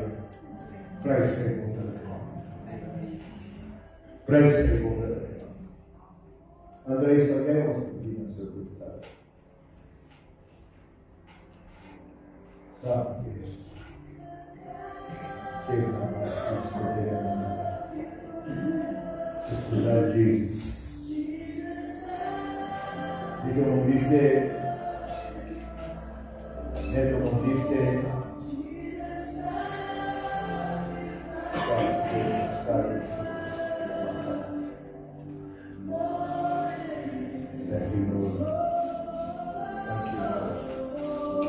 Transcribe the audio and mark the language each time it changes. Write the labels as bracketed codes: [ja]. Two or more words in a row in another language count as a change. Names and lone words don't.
[af] Prys sy wonderlike naam. Prys sy wonderlike naam. André, sal jy ons bediening so goed vertel? Saam, Jesus. Sê dan maar, [en] so just to love Jesus. [af] Net om liefde, [en] Thank you, Lord. Thank you, Lord.